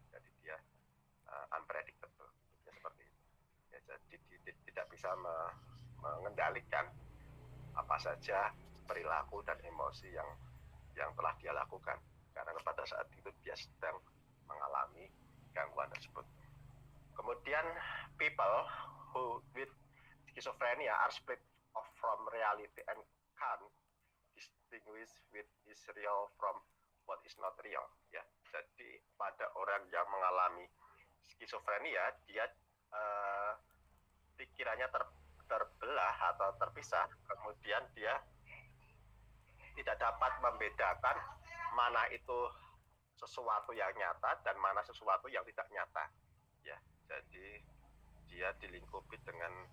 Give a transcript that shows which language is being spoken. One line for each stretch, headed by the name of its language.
Indonesian: Jadi dia unpredictable ya, seperti itu ya. Jadi tidak bisa mengendalikan apa saja perilaku dan emosi yang telah dia lakukan, karena pada saat itu dia sedang mengalami gangguan tersebut. Kemudian
English: people who with schizophrenia are split off from reality and can't distinguish what is real from what is not real ya.
Indonesian: Jadi pada orang yang mengalami skizofrenia, dia pikirannya terbelah atau terpisah, kemudian dia tidak dapat membedakan mana itu sesuatu yang nyata dan mana sesuatu yang tidak nyata ya. Jadi dia dilingkupi dengan